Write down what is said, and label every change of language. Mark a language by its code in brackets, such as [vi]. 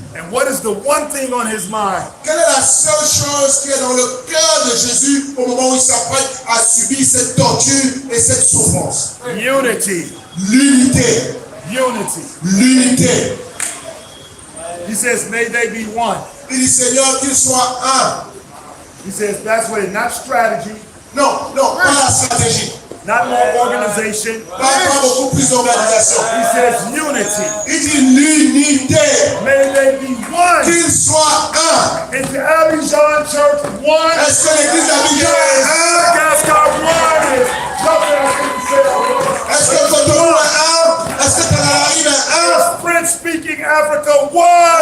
[en] And what is the one thing on his mind? [fr] Quelle est la seule chose qui est dans le cœur de Jésus au moment où il s'apprête à subir cette torture et cette souffrance? [en] Unity. [fr] L'unité. [en] Unity. [fr] L'unité. [en] He says, may they be one. [fr] Il dit, Seigneur, qu'il soit un. [en] He says, that's what it, not strategy, [fr] Non, pas la stratégie. [en] not more organization. [fr] Pas beaucoup plus d'organisation. [en] He says unity. [fr] Il dit l'unité. [en] May they be one. [fr] Qu'il soit un. [en] Is the Abidjan Church one? [fr] Est-ce que l'église d'Abidjan est un? [en] Gascon one is something I couldn't say. [fr] Est-ce que Cotonou est un? Est-ce que Tananarive est un? [en] French speaking Africa one.